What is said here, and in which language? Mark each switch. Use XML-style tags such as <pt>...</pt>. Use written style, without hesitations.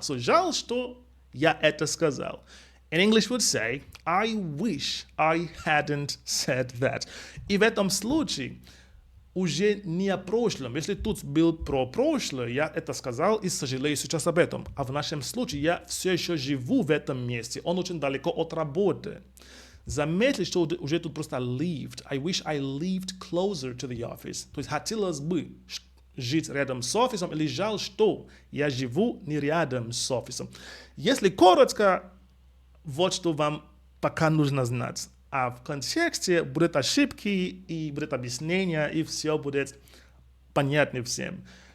<ru>So, жаль, что я это сказал.</ru> <en>In English would say, I wish I hadn't said that.</en> <ru>И в этом случае уже не о прошлом. Если тут был про прошлое, я это сказал и сожалею сейчас об этом. А в нашем случае я все еще живу в этом месте. Он очень далеко от работы. Заметьте, что уже тут просто lived.</ru> <en>I wish I lived closer to the office.</en> <ru>То есть хотелось бы жить рядом с офисом, или жаль, что я живу не рядом с офисом. Если коротко, вот что вам пока нужно знать. А в контексте будут ошибки, и будет объяснение, и все будет понятно всем.</ru>